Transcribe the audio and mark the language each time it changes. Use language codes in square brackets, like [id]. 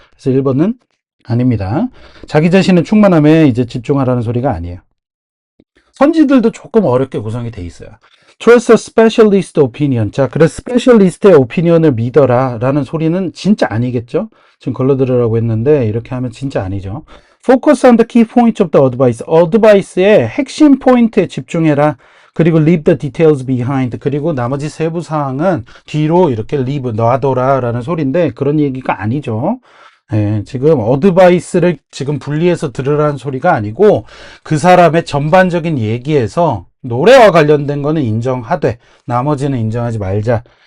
[ko] 그래서 1번은 아닙니다. 자기 자신의 충만함에 이제 집중하라는 소리가 아니에요. 선지들도 조금 어렵게 구성이 돼 있어요. [en] Trust a specialist opinion. [ko] 자, 그래서 스페셜리스트의 오피니언을 믿어라 라는 소리는 진짜 아니겠죠? 지금 걸러들으라고 했는데 이렇게 하면 진짜 아니죠. [en] Focus on the key points of the advice. advice의 [ko] 핵심 포인트에 집중해라. 그리고 [en] leave the details behind. [ko] 그리고 나머지 세부 사항은 뒤로 이렇게 leave, 놔둬라 라는 소리인데 그런 얘기가 아니죠. 예, 지금 어드바이스를 지금 분리해서 들으라는 소리가 아니고 그 사람의 전반적인 얘기에서 노래와 관련된 거는 인정하되 나머지는 인정하지 말자.